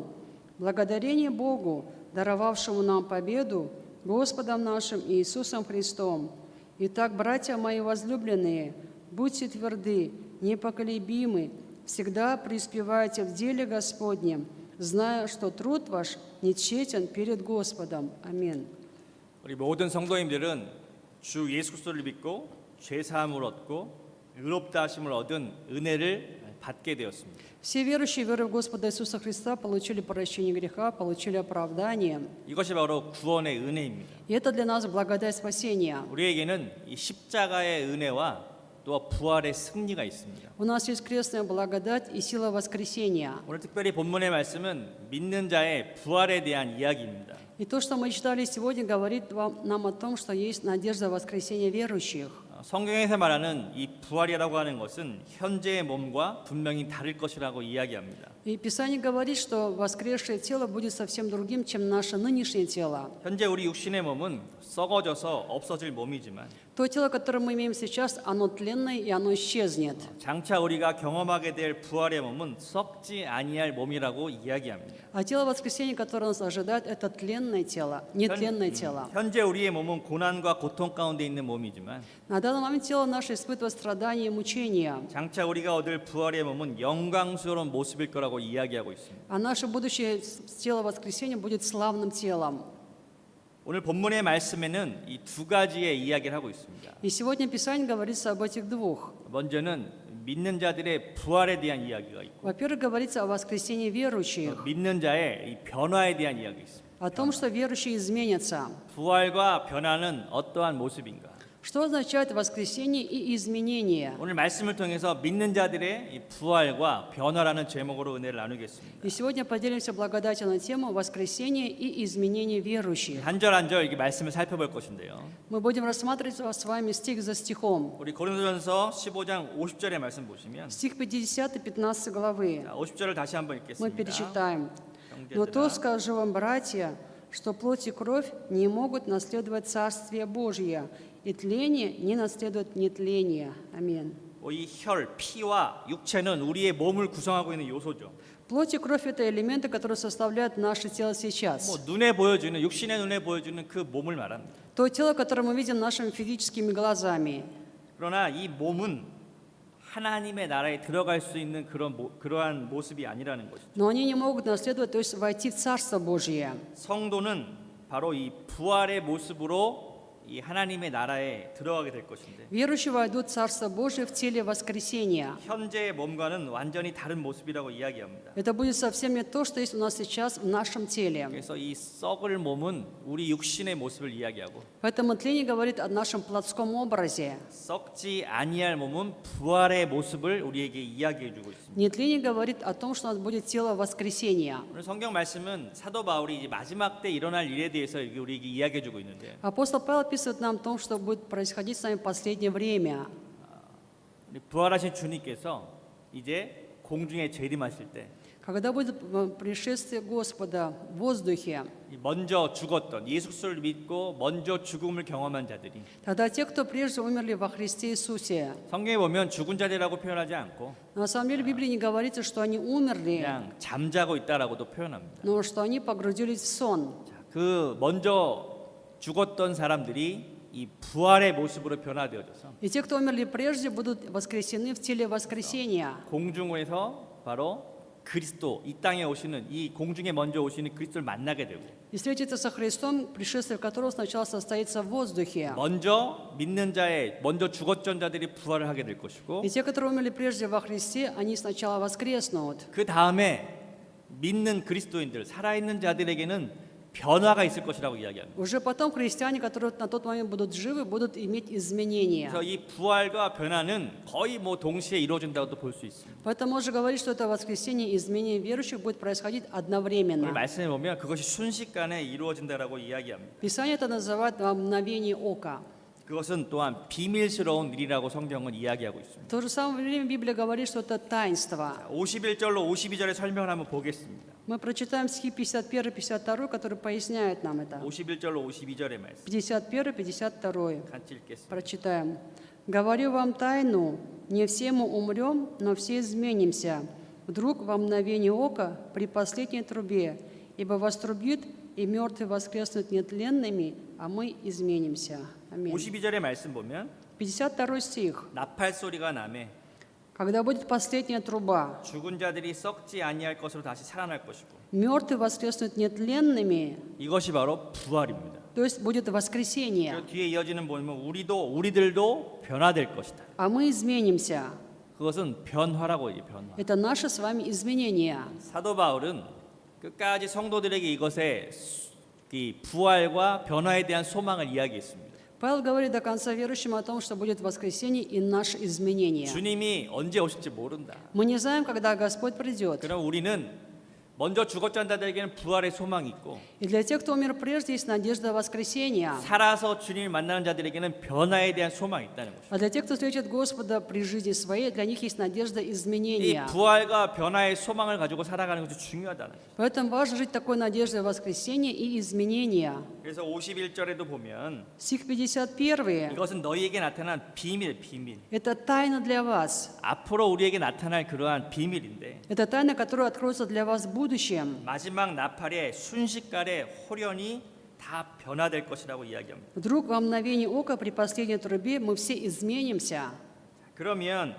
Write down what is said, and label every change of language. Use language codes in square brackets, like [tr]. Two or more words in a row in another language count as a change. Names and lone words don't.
[ru] Благодарение Богу, даровавшему нам победу, Господом нашим Иисусом Христом. Итак, братья мои возлюбленные, будьте тверды, непоколебимы, всегда преуспевайте в деле Господнем, зная, что труд ваш не тщетен перед Господом. Аминь. [ko] 우리 모든 성도님들은 주 예수 그리스도를 믿고 죄 사함을 얻고 의롭다 하심을 얻은 은혜를 받게 되었습니다. [ru] Все верующие верой в Господа Иисуса Христа получили прощение греха, получили оправдание. [ko] 이것이 바로 구원의 은혜입니다. [ru] И это для нас благодать спасения. [ko] 우리에게는 이 십자가의 은혜와 또 부활의 승리가 있습니다. [ru] У нас есть крестная благодать и сила воскресения. [ko] 오늘 특별히 본문의 말씀은 믿는 자의 부활에 대한 이야기입니다. [ru] И то, что мы читали сегодня, говорит нам о том, что есть надежда воскресения верующих. [ko] 성경에서 말하는 이 부활이라고 하는 것은 현재의 몸과 분명히 다를 것이라고 이야기합니다. [ru] И Писание говорит, что воскресшее тело будет совсем другим, чем наше нынешнее тело. [ko] 현재 우리 육신의 몸은 썩어져서 없어질 몸이지만 [ru] То тело, которое мы имеем сейчас, оно тленное и оно исчезнет. [ko] 장차 우리가 경험하게 될 부활의 몸은 썩지 아니할 몸이라고 이야기합니다. [ru] А тело воскресения, которое нас ожидает, это тленное тело, нетленное тело. [ko] 현재 우리의 몸은 고난과 고통 가운데 있는 몸이지만 [ru] На данный момент тело наше испытывает страдания и мучения. [ko] 장차 우리가 얻을 부활의 몸은 영광스러운 모습일 거라고 이야기하고 있습니다. [ru] А наше будущее тело воскресения будет славным телом. [ko] 오늘 본문의 말씀에는 이 두 가지의 이야기를 하고 있습니다. [ru] И сегодня Писание говорится об этих двух. [ko] 먼저는 믿는 자들의 부활에 대한 이야기가 있고 [ru] Во-первых, говорится о воскресении верующих, [ko] 믿는 자의 이 변화에 대한 이야기가 있습니다. [ru] о том, что верующие изменятся. [ko] 부활과 변화는 어떠한 모습인가? [ru] Что означает воскресение и изменение? [ko] 오늘 말씀을 통해서 믿는 자들의 이 부활과 변화라는 제목으로 은혜를 나누겠습니다. [ru] И сегодня поделимся благодатью на тему воскресения и изменения верующих. [ko] 한 절 한 절 이게 말씀을 살펴볼 것인데요. [ru] Мы будем рассматривать с вами стих за стихом. [ko] 우리 고린도전서 15장 50절의 말씀 보시면 [ru] Стих 50, 15 главы. [ko] 50절을 다시 한번 [ru] Мы [ko] 읽겠습니다. [ru] перечитаем. «Но то скажу вам, братья, что плоть и кровь не могут наследовать Царствие Божие, и тление не наследует нетление». Аминь. [ko] 이 혈, 피와 육체는 우리의 몸을 구성하고 있는 요소죠. [ru] Плоть и кровь – это элементы, которые составляют наше тело сейчас. [ko] 뭐 눈에 보여주는 육신의 눈에 보여주는 그 몸을 말합니다. [ru] То тело, которое мы видим нашими физическими глазами. [ko] 그러나 이 몸은 하나님의 나라에 들어갈 수 있는 그러한 모습이 아니라는 것이죠. [ru] Но они не могут наследовать, то есть войти в Царство Божие. [ko] 성도는 바로 이 부활의 모습으로 이 하나님의 나라에 들어가게 될 것인데 [ru] Верующие войдут в Царство Божие в теле воскресения. [ko] 현재의 몸과는 완전히 다른 모습이라고 이야기합니다. [ru] Это будет совсем не то, что есть у нас сейчас в нашем теле. [ko] 그래서 이 썩을 몸은 우리 육신의 모습을 이야기하고 [ru] Поэтому тление говорит о нашем плотском образе. [ko] 썩지 아니할 몸은 부활의 모습을 우리에게 이야기해 주고 있습니다. [ru] Нетление говорит о том, что у нас будет тело воскресения. [ko] 오늘 성경 말씀은 사도 바울이 이제 마지막 때 일어날 일에 대해서 우리에게 이야기해 주고 있는데 [ru] Апостол Павел описывает нам о том, что будет происходить с нами в последнее время. [ko] 우리 부활하신 주님께서 이제 공중에 재림하실 때 [ru] Когда будет пришествие Господа в воздухе, [ko] 먼저 죽었던 예수 그리스도를 믿고 먼저 죽음을 경험한 자들이 [ru] тогда те, кто прежде умерли во Христе Иисусе, [ko] 성경에 보면 죽은 자들이라고 표현하지 않고 [ru] на самом деле в Библии не говорится, что они умерли, [ko] 그냥 잠자고 있다라고도 표현합니다. [ru] но что они погрузились в сон. [ko] 그 먼저 죽었던 사람들이 이 부활의 모습으로 변화되어져서 [ru] И те, кто умерли прежде, будут воскресены в теле воскресения. [ko] 공중에서 바로 그리스도 이 땅에 오시는 이 공중에 먼저 오시는 그리스도를 만나게 되고 [ru] И встретиться со Христом, пришествие которого сначала состоится в воздухе. [ko] 먼저 믿는 자의 먼저 죽었던 자들이 부활을 하게 될 것이고 [ru] И те, которые умерли прежде во Христе, они сначала воскреснут. [ko] 그 다음에 믿는 그리스도인들 살아있는 자들에게는 변화가 있을 것이라고 이야기합니다. [ru] Уже потом христиане, которые на тот момент будут живы, будут иметь изменения. [ko] 그래서 이 부활과 변화는 거의 뭐 동시에 이루어진다고도 볼 수 있습니다. [ru] Поэтому можно говорить, что это воскресение и изменение верующих будет происходить [ko] 오늘 [ru] одновременно. [ko] 말씀에 보면 그것이 순식간에 이루어진다라고 이야기합니다. [ru] Писание это называет во мгновение ока. [ko] 그것은 또한 비밀스러운 일이라고 성경은 이야기하고 있습니다. [ru] В то же самое время Библия говорит, что это таинство. [ko] 51절로 52절의 설명을 한번 보겠습니다. [ru] Мы прочитаем стихи 51 и 52, которые поясняют нам это. [ko] 51절로 52절의 말씀 [ru] 51 и 52. [ko] 같이 읽겠습니다. [ru] Прочитаем. «Говорю вам тайну, не все мы умрем, но все изменимся. Вдруг во мгновение ока при последней трубе, ибо вострубит, и мертвые воскреснут нетленными, а мы изменимся». Аминь. [ko] 52절의 말씀 보면 [ru] 52 стих. [ko] 나팔 소리가 나매 [ru] «Когда будет последняя труба, [ko] 죽은 자들이 썩지 아니할 것으로 다시 살아날 것이고 [ru] мертвые воскреснут нетленными», [ko] 이것이 바로 부활입니다. [ru] то есть будет воскресение, [ko] 그 뒤에 이어지는 보면 우리들도 변화될 것이다. [ru] а мы изменимся. [ko] 그것은 변화라고 해요. 변화. [ru] Это наше с вами изменение. [ko] 사도 바울은 끝까지 성도들에게 이것의 이 부활과 변화에 대한 소망을 이야기했습니다. [ru] Павел говорит до конца верующим о том, что будет воскресение и наше изменение. [ko] 주님이 언제 오실지 모른다. [ru] Мы не знаем, когда Господь придет. [ko] 그럼 우리는 먼저 죽었던 자들에게는 부활의 소망이 있고 [ru] И для тех, кто умер прежде, есть надежда воскресения. [ko] 살아서 주님을 만나는 자들에게는 변화에 대한 소망이 있다는 것이죠. [ru] А для тех, кто встретит Господа при жизни своей, для них есть надежда [ko] 이 [ru] изменения. [ko] 부활과 변화의 소망을 가지고 살아가는 것이 중요하다는 거죠. [ru] Поэтому важно жить такой надеждой воскресения и изменения. [ko] 그래서 51절에도 보면 [ru] Стих 51. [ko] 이것은 너희에게 나타난 비밀. [ru] Это тайна для вас. [ko] 앞으로 우리에게 나타날 그러한 비밀인데 [ru] Это тайна, которая откроется для вас в будущем. [ko] 마지막 나팔에 순식간에 홀연히 다 변화될 것이라고 이야기합니다. [ru] Вдруг во мгновение ока при последней трубе мы все изменимся.